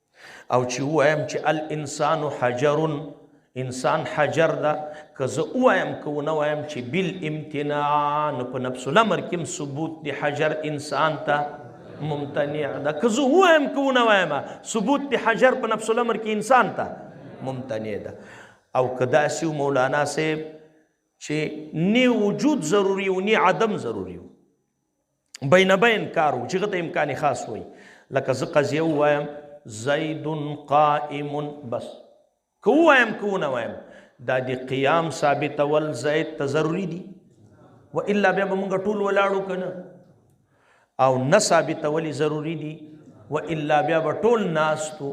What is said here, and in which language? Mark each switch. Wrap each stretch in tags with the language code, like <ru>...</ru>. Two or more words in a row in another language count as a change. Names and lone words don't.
<ps>او چې ووایم چې</ps> <ar>الانسان حجر</ar> <ps>انسان حجر ده که زه ووایم که ونه وایم چې بالامتناع نو په</ps> <ar>نفس الامر</ar> <ps>کې ثبوت د حجر انسان ته ممتنع ده. که زه ووایم که ونه وایم ثبوت د حجر په</ps> <ar>نفس الامر</ar> <ps>کې انسان ته ممتنع ده. او که داسې مولانا صاحب چې نه وجود ضروري و نه عدم ضروري و، بین بین کار و چې هغه ته امکان خاص وي، لکه زه قضیه ووایم زید قائم بس، که ووایم که ونه وایم دا د قیام ثابتول زید ته ضروري دي، و الا بیا به مونږ ټول ولاړو که نه، او نه ثابتول ضروري دي و الا بیا به ټول ناستو.</ps>